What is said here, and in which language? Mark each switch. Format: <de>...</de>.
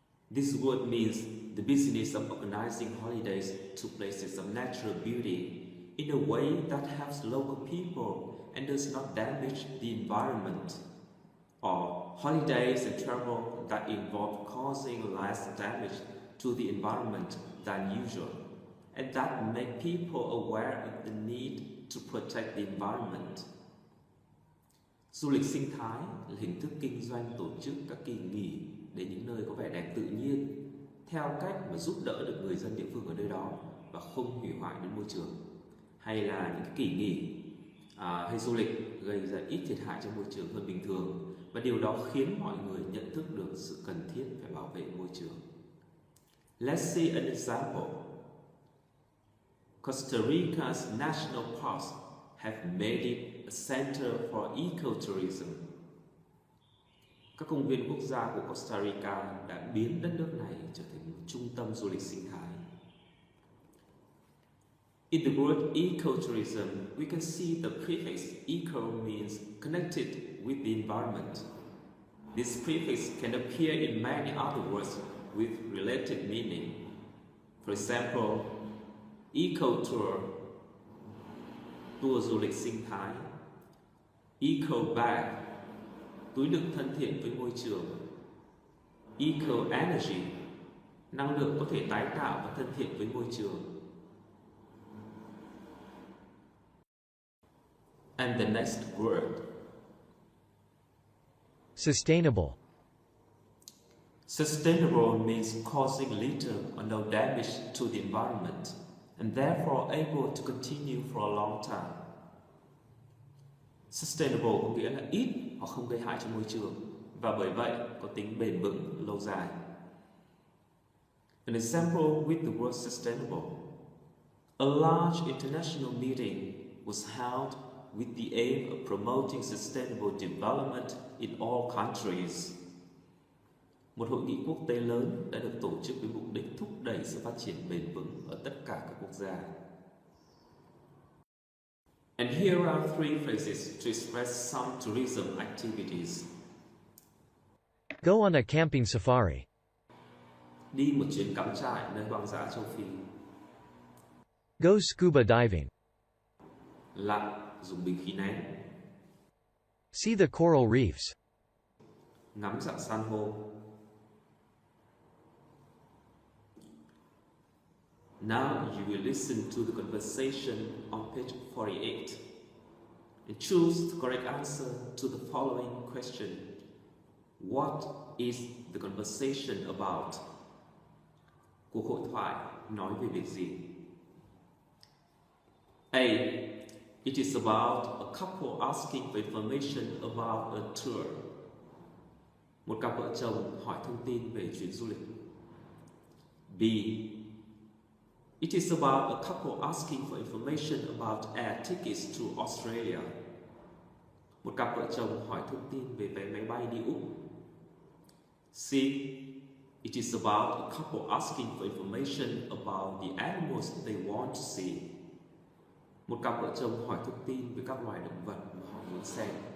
<en>This word means the business of organizing holidays to places of natural beauty in a way that helps local people and does not damage the environment, or holidays and travel that involve causing less damage to the environment than usual, and that make people aware of the need to protect the environment.</en> <vi>Du lịch sinh thái là hình thức kinh doanh tổ chức các kỳ nghỉ đến những nơi có vẻ đẹp tự nhiên theo cách mà giúp đỡ được người dân địa phương ở nơi đó và không hủy hoại đến môi trường, hay là những cái kỳ nghỉ hay du lịch gây ra ít thiệt hại cho môi trường hơn bình thường, và điều đó khiến mọi người nhận thức được sự cần thiết phải bảo vệ môi trường.</vi> <en>Let's see an example. Costa Rica's national parks have made it a center for ecotourism.</en> <vi>Các công viên quốc gia của Costa Rica đã biến đất nước này trở thành một trung tâm du lịch sinh thái.</vi> <en>In the word ecotourism, we can see the prefix eco means connected with the environment. This prefix can appear in many other words with related meaning. For example, eco-tour,</en> <vi>tour du lịch sinh thái,</vi> <en>eco-bag,</en> <vi>túi đựng thân thiện với môi trường,</vi> <en>eco-energy,</en> <vi>năng lượng có thể tái tạo và thân thiện với môi trường.</vi> <en>And the next word. Sustainable. Sustainable means causing little or no damage to the environment and therefore able to continue for a long time.</en> <vi>Sustainable có nghĩa là ít hoặc không gây hại cho môi trường và bởi vậy có tính bền vững lâu dài.</vi> <en>An example with the word sustainable. A large international meeting was held with the aim of promoting sustainable development in all countries.</en> <vi>Một hội nghị quốc tế lớn đã được tổ chức với mục đích thúc đẩy sự phát triển bền vững ở tất cả các quốc gia.</vi> <en>And here are three phrases to express some tourism activities. Go on a camping safari.</en> <vi>Đi một chuyến cắm trại nơi hoang dã châu Phi.</vi> <en>Go scuba diving.</en> <vi>Lặn dùng bình khí nén.</vi> <en>See the coral reefs.</en> <vi>Ngắm rặng san hô.</vi> <en>Now you will listen to the conversation on page 48 and choose the correct answer to the following question. What is the conversation about?</en> <vi>Cuộc hội thoại nói về việc gì?</vi> <en>A. It is about a couple asking for information about a tour.</en> <vi>Một cặp vợ chồng hỏi thông tin về chuyến du lịch.</vi> <en>B. It is about a couple asking for information about air tickets to Australia.</en> <vi>Một cặp vợ chồng hỏi thông tin về vé máy bay đi Úc.</vi> <en>C. It is about a couple asking for information about the animals they want to see.</en> <vi>Một cặp vợ chồng hỏi thông tin về các loài động vật mà họ muốn xem.</vi>